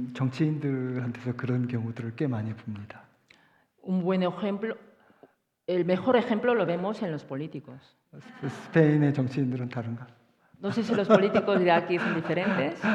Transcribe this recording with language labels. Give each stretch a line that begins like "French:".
Korean: 정치인들한테서 그런 경우들을 꽤 많이 봅니다.
Spanish: Un buen ejemplo, el mejor ejemplo lo vemos en los políticos.
Korean: 스페인의 정치인들은 다른가?
Spanish: No sé si los políticos de aquí son diferentes.